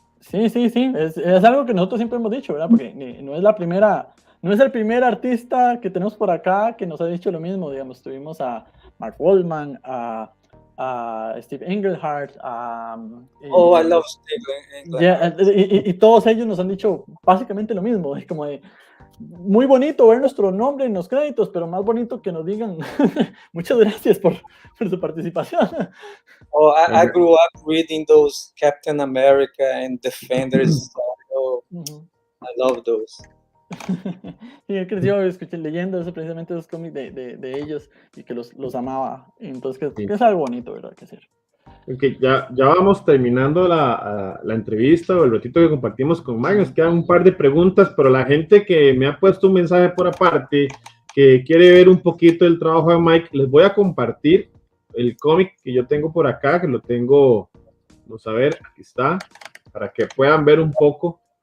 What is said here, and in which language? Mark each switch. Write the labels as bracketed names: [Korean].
[Spanish] Sí, es algo que nosotros siempre hemos dicho, ¿verdad? Porque no es el primer artista que tenemos por acá que nos ha dicho lo mismo, digamos, tuvimos a Mark Waldman, a Steve Englehart, [English] I love Steve Englehart. [Spanish] y todos ellos nos han dicho básicamente lo mismo, es como de, muy bonito ver nuestro nombre en los créditos, pero más bonito que nos digan muchas gracias por su participación. [English] Oh, I grew up reading those Captain America and Defenders. So I love those. [Spanish] Sí, él creció leyendo eso, precisamente esos cómics de ellos y que los amaba. Entonces, que es algo bonito, ¿verdad? Que hacer. Okay, ya vamos terminando la entrevista o el ratito que compartimos con Mike. Nos quedan un par de preguntas, pero la gente que me ha puesto un mensaje por aparte, que quiere ver un poquito el trabajo de Mike, les voy a compartir el cómic que yo tengo por acá, que lo tengo, vamos a ver, aquí está, para que puedan ver un poco.